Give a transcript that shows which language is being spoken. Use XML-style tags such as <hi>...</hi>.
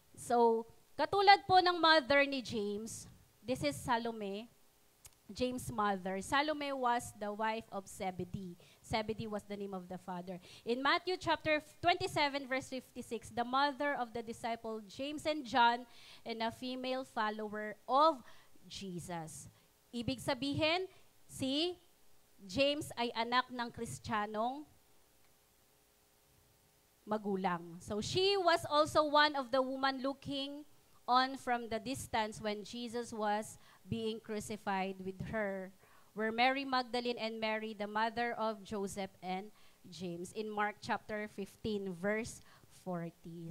<tl>So, katulad po ng mother ni James,</tl> <en>this is Salome, James' mother. Salome was the wife of Zebedee. Zebedee was the name of the father. In Matthew chapter 27 verse 56, the mother of the disciple James and John, and a female follower of Jesus.</en> <tl>Ibig sabihin, si James ay anak ng Kristiyanong magulang.</tl> <en>So she was also one of the women looking on from the distance when Jesus was being crucified with her, were Mary Magdalene and Mary, the mother of Joseph and James, in Mark chapter 15, verse 40.</en>